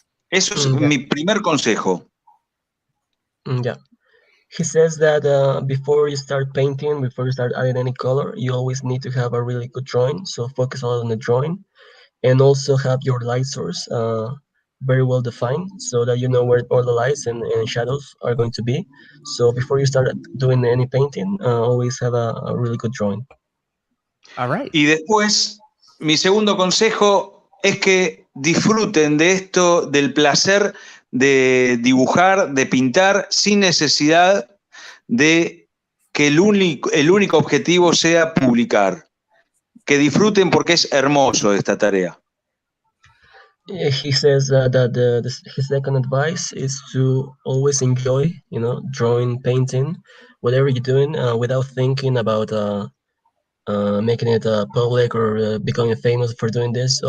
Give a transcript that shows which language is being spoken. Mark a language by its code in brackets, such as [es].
[es] Eso es mi primer consejo. [en] Yeah. He says that before you start painting, before you start adding any color, you always need to have a really good drawing. So focus a lot on the drawing, and also have your light source very well defined, so that you know where all the lights and shadows are going to be. So before you start doing any painting, always have a really good drawing. All right. [es] Y después, mi segundo consejo es que disfruten de esto, del placer de dibujar, de pintar, sin necesidad de que el único objetivo sea publicar. Que disfruten porque es hermoso esta tarea. [en] He says that his second advice is to always enjoy, drawing, painting, whatever you're doing, without thinking about making it public or becoming famous for doing this.